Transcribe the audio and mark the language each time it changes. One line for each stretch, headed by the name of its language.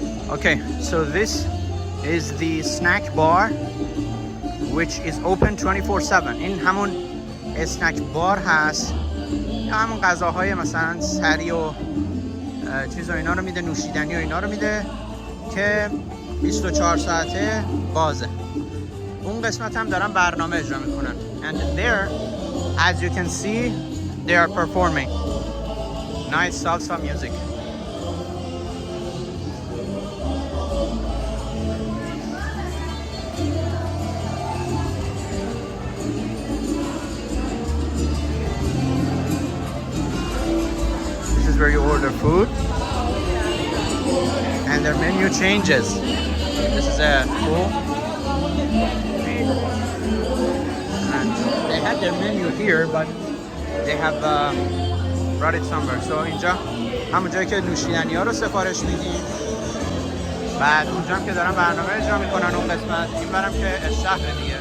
English: Okay, so this is the snack bar which is open 24/7.
Persian: این همون اسنک بار هست، همون غذاهای مثلا سری و چیز و اینا رو میده، نوشیدنی و اینا رو میده که 24 ساعته بازه. اون قسمت هم دارن برنامه اجرا میکنن.
English: And there, as you can see, they are performing nice salsa music. where you order food, and their menu changes. This is a pool, and they had their menu here, but they have brought it somewhere.
Persian: So اینجا همون جایی که نوشیدنی ها رو سفارش میدیم، بعد اونجا هم که دارن برنامه اجرا میکنن اون قسمت، این برم که شهر دیگه.